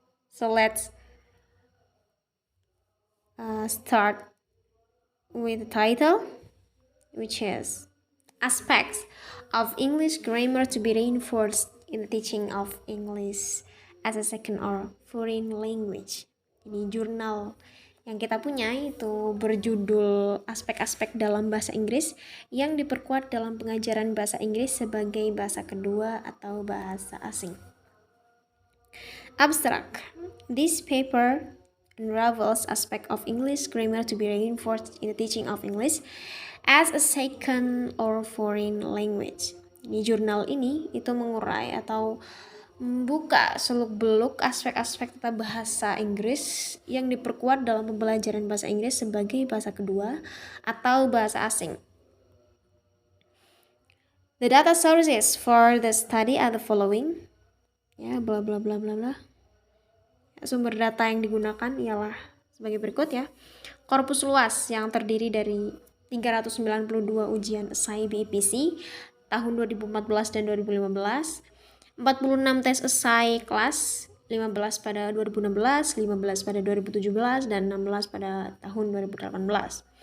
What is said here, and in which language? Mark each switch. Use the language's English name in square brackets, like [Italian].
[English] So let's start with the title, which is Aspects of English Grammar to be Reinforced in the Teaching of English as a Second or Foreign Language. [Indonesian] Ini jurnal yang kita punya itu berjudul aspek-aspek dalam bahasa Inggris yang diperkuat dalam pengajaran bahasa Inggris sebagai bahasa kedua atau bahasa asing. [English] Abstract. This paper unravels aspect of English grammar to be reinforced in the teaching of English as a second or foreign language. [Indonesian] Di jurnal ini itu mengurai atau membuka seluk-beluk aspek-aspek tata bahasa Inggris yang diperkuat dalam pembelajaran bahasa Inggris sebagai bahasa kedua atau bahasa asing. [English] The data sources for the study are the following. Ya, bla bla bla bla bla. [Indonesian] Sumber data yang digunakan ialah sebagai berikut ya. Korpus luas yang terdiri dari 392 ujian esai BEPC tahun 2014 dan 2015, 46 tes esai kelas, 15 pada 2016, 15 pada 2017, dan 16 pada tahun 2018.